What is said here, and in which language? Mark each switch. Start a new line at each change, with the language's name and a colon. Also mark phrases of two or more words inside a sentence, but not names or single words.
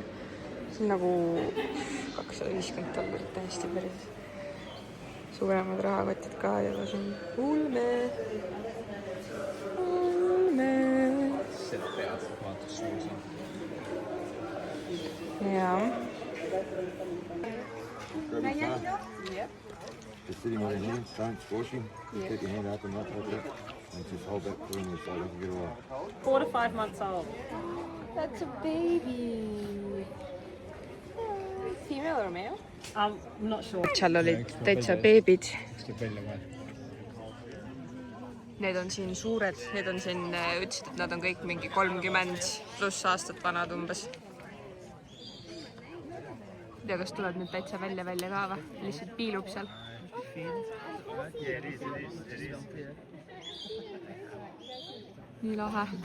Estonian: See on nagu $250 täiesti päris suuremad rahakotid ka ja see on ulme. Jaa.
English: Just sitting on your hands, don't squashing. Just keep your hand up and up like that. And just hold that for me so I can get away. 4 to 5 months old. That's a baby. Female or male? I'm not sure.
Estonian: Seal olid täitsa beebid. Need on siin suured. Need on siin, ütlesid, et nad on kõik mingi 30+ aastat vanad umbes. Ja kas tuleb nüüd täitsa välja ka või? Lihtsalt piilub seal. Nii lahe.